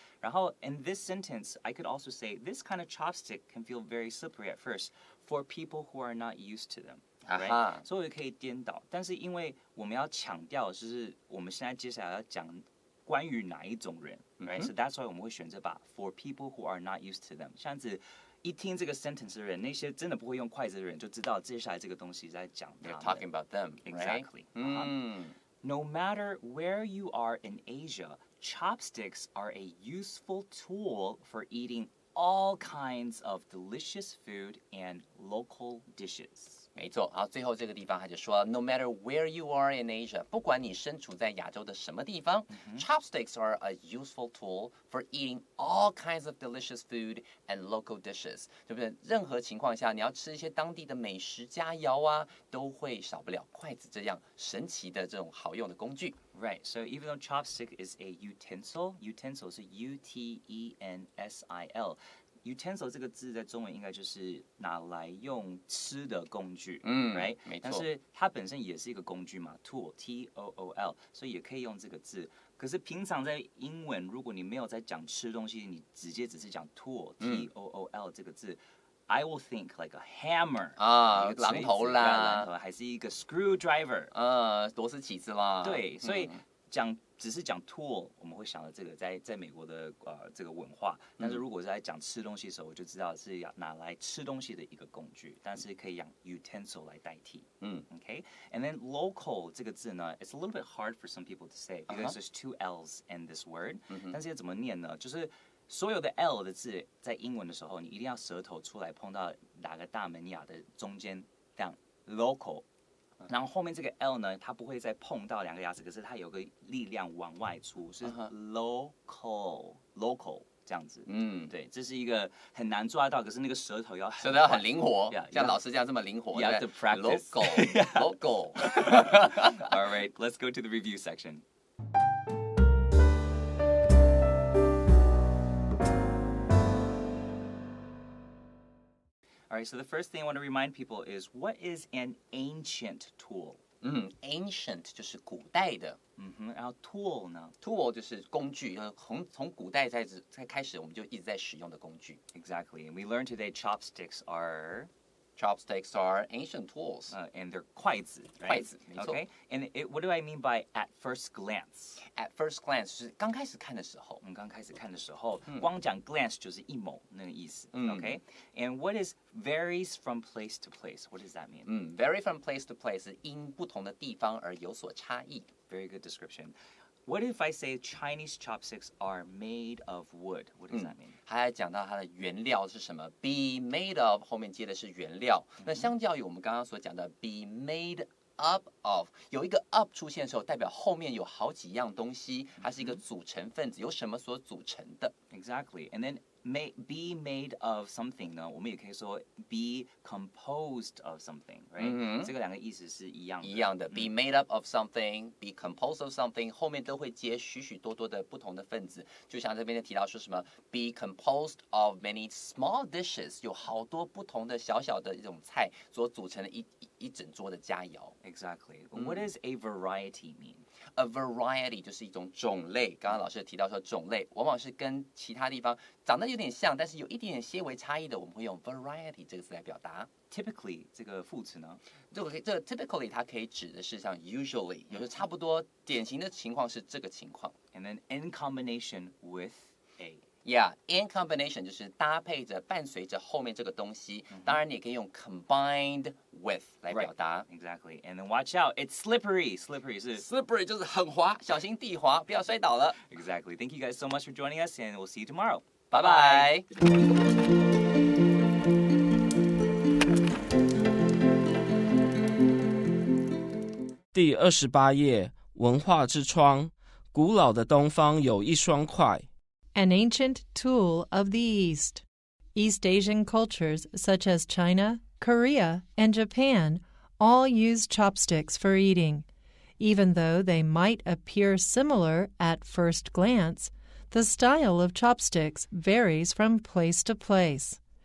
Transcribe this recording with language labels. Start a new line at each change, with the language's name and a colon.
Chinese: 然后
English: in this sentence I could also say this kind of chopstick can feel very slippery at first for people who are not used to them。 Right?
Chinese: 所以我也可以颠倒，但是因为我们要强调，就是我们现在接下来要讲关于哪一种人 ，right?
English: So that's why
Chinese: 我们会选择把
English: for people who are not used to them，
Chinese: 这样子一听这个 sentence 的人，那些真的不会用筷子的人就知道接下来这个东西在讲他们。
English: You're talking about them, exactly. Right? No matter where you are in Asia, chopsticks are a useful tool for eating all kinds of delicious food and local dishes.
Chinese: 没错，然后最后这个地方他就说
English: ，No matter where you are in Asia，
Chinese: 不管你身处在亚洲的什么地方、
English: chopsticks are a useful tool for eating all kinds of delicious food and local dishes，
Chinese: 对不对？任何情况下，你要吃一些当地的美食佳肴啊，都会少不了筷子这样神奇的这种好用的工具。
English: Right, so even though chopstick is a utensil
Chinese: 是 utensil。utensil 这个字在中文应该就是拿来用吃的工具，right？没错。但是它本身也是一个工具嘛 ，tool T-O-O-L， 所以也可以用这个字。可是平常在英文，如果你没有在讲吃东西，你只是讲 tool T-O-O-L 这个字。
English: I will think like a hammer
Chinese: 啊，榔头啦，还是一个 screwdriver，螺丝起子啦。对，所以只是讲 tool， 我们会想到这个在美国的这个文化。但是如果是在讲吃东西的时候，我就知道是要拿来吃东西的一个工具，但是可以用 utensil 来代替。
English: Okay, and then local
Chinese: 这个字呢
English: ，it's a little bit hard for some people to say because there's 2 L's in this word。
Chinese: 但是要怎么念呢？就是所有的 L 的字在英文的时候，你一定要舌头出来碰到哪个大门牙的中间，这样 local。然后后面这个 L 呢，它不会再碰到2个牙齿，可是它有个力量往外出，是 local 这样子。对，这是一个很难抓到，可是那个舌头要很灵活，像老师这样这么灵活。
English: You have to practice. Local. All right, let's go to the review section. All right, so the first thing I want to remind people is what is an ancient tool?
Chinese: Ancient 就是古代的。然后 tool 呢？Tool 就是工具，从古代在开始我们就一直在使用的工具。
English: Exactly, and we learned today chopsticks are ancient tools. And they're 筷子 right?
Chinese: 筷子，没错。
English: Okay, and what do I mean by at first glance? At first glance
Chinese: 是刚开始看的时候。我们刚开始看的时候，光讲 glance 就是一眸那个意思。
English: Okay, and what is varies from place to place? What does that mean? Vary from place to place
Chinese: 是因不同的地方而有所差异。
English: Very good description. What if I say Chinese chopsticks are made of wood? What does that mean?
Chinese: 他还讲到它的原料是什么 ？Be made of 后面接的是原料。那相较于我们刚刚所讲的 be made up of 有一个 of 出现的时候，代表后面有好几样东西，它是一个组成分子，由什么所组成的
English: Exactly. And then be made of something 呢，
Chinese: 我们也可以说
English: be composed of something, right?
Chinese: 这个两个意思是一样的。一样的
English: be made up of something, be composed of something
Chinese: 后面都会接许许多多的不同的分子，就像这边提到说什么
English: be composed of many small dishes
Chinese: 有好多不同的小小的一种菜所组成的一整桌的佳肴。
English: Exactly. What does a variety mean?
Chinese: A variety 就是一种种类，刚刚老师提到说种类往往是跟其他地方长得有点像，但是有一点点些微差异的，我们会用 variety 这个词来表达。 Typically 这个副词呢？这个 typically 它可以指的是像 usually， 有时候差不多典型的情况是这个情况。
English: And then in combination with
Chinese: Yeah, in combination 就是搭配着、伴随着后面这个东西。当然，你也可以用 combined with 来表达。
English: Exactly. And then watch out, it's slippery.
Chinese: Slippery 是 slippery 就是很滑，小心地滑，不要摔倒了。
English: Exactly. Thank you guys so much for joining us, and we'll see you tomorrow.
Chinese: 拜拜。第28页，文化之窗，古老的东方有一双筷。
English: An ancient tool of the East. East Asian cultures such as China, Korea, and Japan all use chopsticks for eating. Even though they might appear similar at first glance, the style of chopsticks varies from place to place.